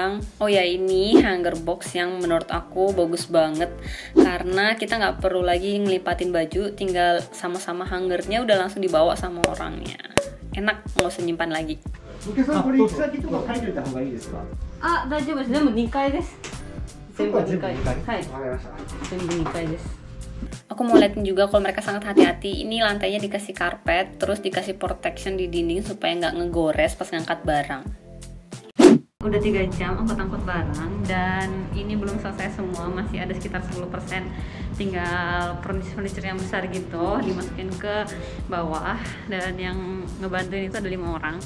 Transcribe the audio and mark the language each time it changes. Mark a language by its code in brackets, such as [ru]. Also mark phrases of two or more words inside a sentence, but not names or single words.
[id] Oh ya, ini hanger box yang menurut aku bagus banget karena kita nggak perlu lagi ngelipatin baju, tinggal sama-sama hangernya udah langsung dibawa sama orangnya. Enak, nggak usah nyimpan lagi. [ja] Ah, 大丈夫です。全部2階です。全部2階。はい。全部2階です。 [id] Aku mau liatin juga kalau mereka sangat hati-hati. Ini lantainya dikasih karpet, terus dikasih protection di dinding supaya nggak ngegores pas ngangkat barang. Udah 3 jam angkut-angkut barang dan ini belum selesai semua, masih ada sekitar 10%. Tinggal furniture yang besar gitu dimasukin ke bawah, dan yang ngebantuin itu ada 5 orang.